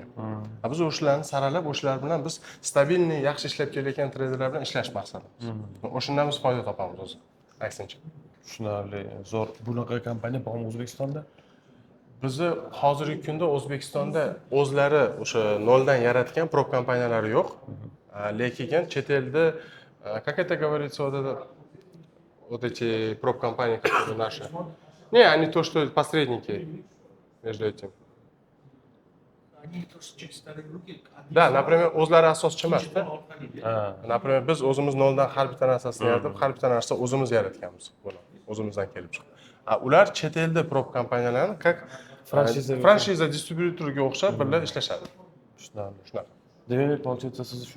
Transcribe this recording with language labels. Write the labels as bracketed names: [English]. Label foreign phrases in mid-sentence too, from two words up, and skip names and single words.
[Uzbek] Biz o'shalarni saralab, o'shalar bilan biz stabilniy, yaxshi ishlab kelayotgan treyderlar bilan ishlash maqsadimiz. O'shandan biz foyda topamiz o'zi. Aksincha. Tushunarli. Zo'r. Bunaqa kompaniya bormi O'zbekistonda? Bizni hozirgi kunda O'zbekistonda o'zlari o'sha noldan yaratgan prop kompaniyalari yo'q. Lekin chet elda, [Russian] как это говорится, вот эти прop компании, которые наши. Не, они то, что посредники между этим. Да, например, [Uzbek] o'zlari asoschi emasda. Например, biz o'zimiz noldan har bitta narsasini yaratib, har bitta narsa o'zimiz yaratganmiz. Buni o'zimizdan kelib chiqdi. Ular chet elda prop kompaniyalarni [Russian] как франшиза [Uzbek] distributorga o'xshab birga ishlashadi. Shunaqa. Demak, получается, siz shu